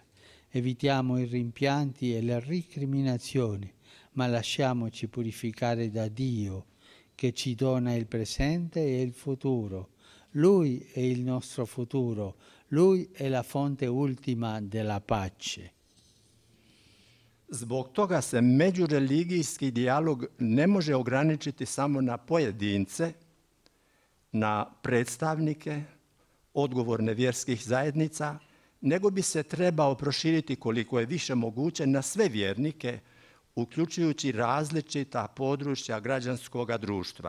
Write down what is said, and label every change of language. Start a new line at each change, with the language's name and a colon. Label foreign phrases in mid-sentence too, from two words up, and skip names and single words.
Italian: Evitiamo i rimpianti e le recriminazioni, ma lasciamoci purificare da Dio, che ci dona il presente e il futuro. Lui è il nostro futuro, Lui è la fonte ultima della pace.
Croatian: Zbog toga se međureligijski dijalog ne može ograničiti samo na pojedince, na predstavnike, odgovorne vjerskih zajednica, nego bi se trebao proširiti koliko je više moguće na sve vjernike, uključujući različita područja građanskog društva.